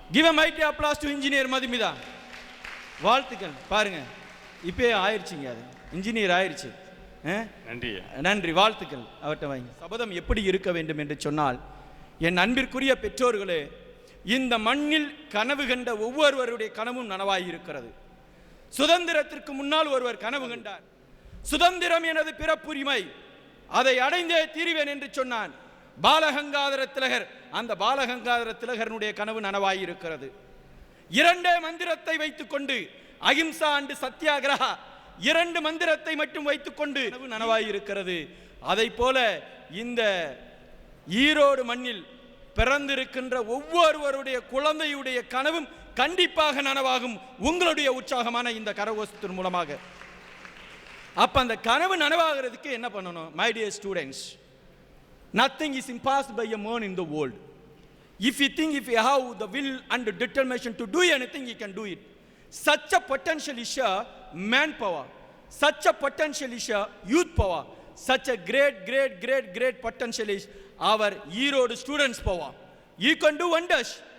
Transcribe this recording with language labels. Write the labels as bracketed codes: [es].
[en] Give a mighty applause to engineer Madhumitha. [ta] வாழ்த்துக்கள். பாருங்க இப்போ ஆயிடுச்சுங்க, அது இன்ஜினியர் ஆயிடுச்சு. நன்றி நன்றி, வாழ்த்துக்கள். அவர்கிட்ட வாங்கி. சபதம் எப்படி இருக்க வேண்டும் என்று சொன்னால், என் அன்பிற்குரிய பெற்றோர்களே, இந்த மண்ணில் கனவு கண்ட ஒவ்வொருவருடைய கனவும் நனவாகி இருக்கிறது. சுதந்திரத்திற்கு முன்னால் ஒருவர் கனவு கண்டார், சுதந்திரம் எனது பிறப்புரிமை, அதை அடைந்தே தீருவேன் என்று சொன்னான் பாலகங்காதர திலகர். அந்த பாலகங்காதர திலகருடைய கனவு நனவாகி இருக்கிறது. 2 மந்திரத்தை வைத்துக் கொண்டு, அகிம்சா அண்டு சத்தியாகிரகா, 2 மந்திரத்தை மட்டும் வைத்துக் கொண்டு கனவு நனவாகி இருக்கிறது. அதை போல இந்த ஈரோடு மண்ணில் பிறந்திருக்கின்ற ஒவ்வொருவருடைய குழந்தையுடைய கனவும் கண்டிப்பாக நனவாகும் உங்களுடைய உற்சாகமான இந்த கரகோஷத்தின் மூலமாக. அப்ப அந்த கனவு நனவாகிறதுக்கு என்ன பண்ணணும்? [en] My dear students, nothing is impossible by a man in the world. If you think, if you have the will and the determination to do anything, you can do it. Such a potential is a manpower, such a potential is a youth power, such a great potential is our Erode students power. You can do wonders.